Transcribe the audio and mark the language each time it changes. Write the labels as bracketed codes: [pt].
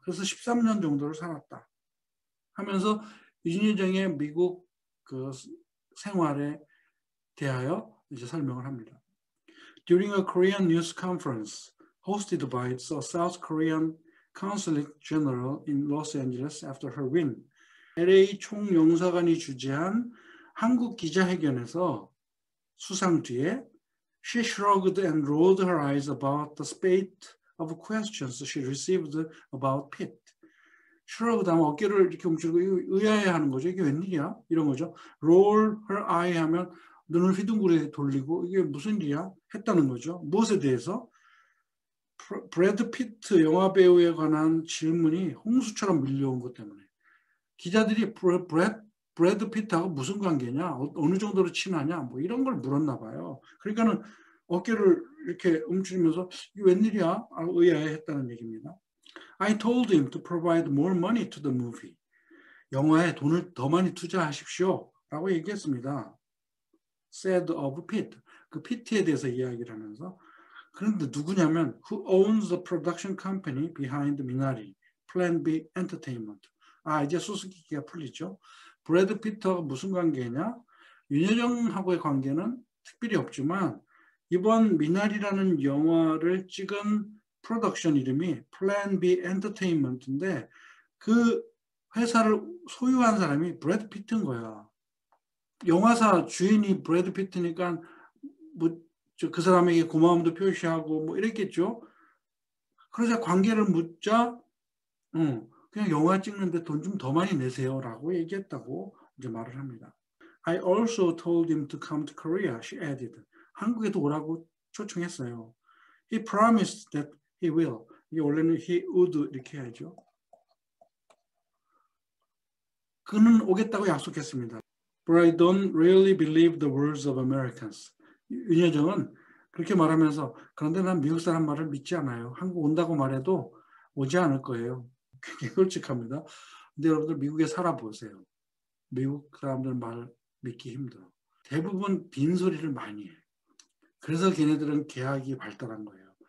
[ko] 그래서 13년 정도를 살았다. 하면서 윤여정의 미국 그 생활에 대하여 이제 설명을 합니다. [en] During a Korean news conference hosted by the South Korean Consulate General in Los Angeles after her win, [ko] LA 총영사관이 주재한 한국 기자회견에서 수상 뒤에 [en] She shrugged and rolled her eyes about the spate of questions she received about Pitt. [ko] shrugged 하면 어깨를 이렇게 움츠리고 의아해하는 거죠. 이게 웬일이야? 이런 거죠. [en] roll her eye [ko] 하면 눈을 휘둥그레 돌리고 이게 무슨 일이야? 했다는 거죠. 무엇에 대해서? 브래드 피트 영화 배우에 관한 질문이 홍수처럼 밀려온 것 때문에 기자들이 브래드 피트하고 무슨 관계냐? 어느 정도로 친하냐? 뭐 이런 걸 물었나 봐요. 그러니까는 어깨를 이렇게 움츠리면서 이게 웬일이야? 의아해했다는 얘기입니다. [en] I told him to provide more money to the movie. [ko] 영화에 돈을 더 많이 투자하십시오. 라고 얘기했습니다. [en] Said of Pitt. [ko] 그 피트에 대해서 이야기를 하면서 그런데 누구냐면 [en] Who owns the production company behind Minari? Plan B Entertainment. [ko] 이제 수수께끼가 풀리죠. 브래드 피트하고 무슨 관계냐? 윤여정하고의 관계는 특별히 없지만 이번 미나리라는 영화를 찍은 프로덕션 이름이 플랜 B 엔터테인먼트인데 그 회사를 소유한 사람이 브래드 피트인 거야. 영화사 주인이 브래드 피트니까 뭐 그 사람에게 고마움도 표시하고 뭐 이랬겠죠. 그러자 관계를 묻자 그냥 영화 찍는데 돈 좀 더 많이 내세요라고 얘기했다고 이제 말을 합니다. [en] I also told him to come to Korea, she added. [ko] 한국에도 오라고 초청했어요. [en] He promised that he will. [ko] 이게 원래는 [en] he would [ko] 이렇게 해야죠. 그는 오겠다고 약속했습니다. [en] But I don't really believe the words of Americans. [ko] 윤여정은 그렇게 말하면서 그런데 난 미국 사람 말을 믿지 않아요. 한국 온다고 말해도 오지 않을 거예요. 굉장히 솔직합니다. 근데 여러분들 미국에 살아보세요. 미국 사람들 말 믿기 힘들어. 대부분 빈소리를 많이 해. 그래서 걔네들은 계약이 발달한 거예요.